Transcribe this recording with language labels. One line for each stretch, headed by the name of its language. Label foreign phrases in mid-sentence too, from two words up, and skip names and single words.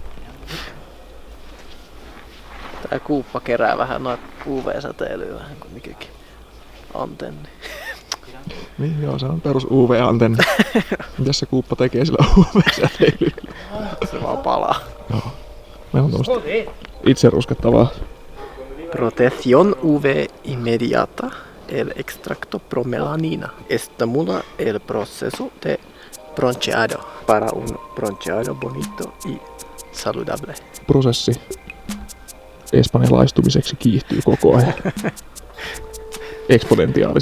Finnish: Tää kuuppa kerää vähän noita UV-säteilyä vähän kuin mikäkin antenni. Niin joo, se on perus UV-antenni. Mitäs se kuuppa tekee sillä UV-säteilyllä? Se vaan palaa. Joo. Meillä on tommoista itse ruskettavaa.
Spanish: Protección UV inmediata el extracto promelanina estimula el proceso de bronceado para un bronceado bonito y saludable.
Finnish: Prosessi espanjalaistumiseksi kiihtyy koko ajan. Eksponentiaalisesti.